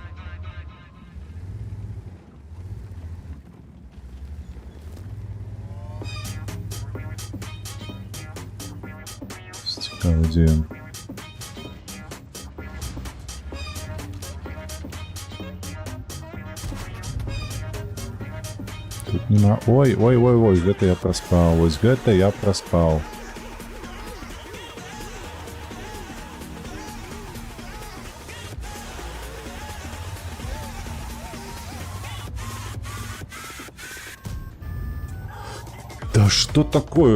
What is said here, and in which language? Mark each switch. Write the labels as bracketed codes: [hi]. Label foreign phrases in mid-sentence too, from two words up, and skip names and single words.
[uk] Цікаво, де він. Тут нема... Ой, [be] гэта я проспал. Вось гэта я проспал. [ru] Да что такое?